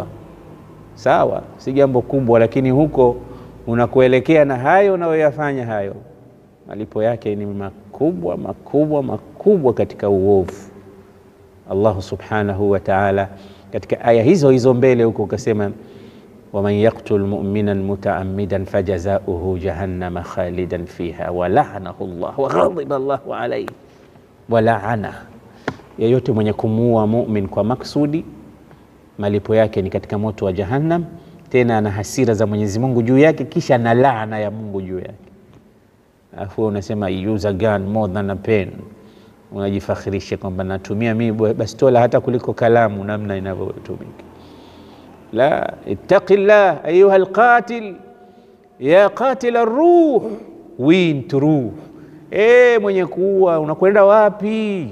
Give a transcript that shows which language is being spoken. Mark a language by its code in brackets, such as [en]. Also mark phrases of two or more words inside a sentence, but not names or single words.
[sw] Sawa, si jambo kubwa, lakini huko unakuelekea na hayo unayoyafanya, hayo malipo yake ni makubwa makubwa makubwa katika uovu. [ar] الله سبحانه وتعالى [sw] katika aya hizo mbele huko kasema [ar] ومن يقتل مؤمنا متعمدا فجزاؤه جهنم خالدا فيها ولعنه الله وغضب الله عليه ولعن. [sw] Yeyote mwenye kumuua mu'min kwa maksudi, malipo yake ni katika moto wa jahannam, tena ana hasira za Mwenyezi Mungu juu yake, kisha na laana ya Mungu juu yake. Afu unasema [en] use a gun more than a pen, [sw] unajifakhirisha kwamba natumia mimi bastola hata kuliko kalamu namna inavyotumika. [ar] لا، اتق الله أيها القاتل يا قاتل الروح، وإنت روح, [sw] Mwenye kuua unakwenda wapi?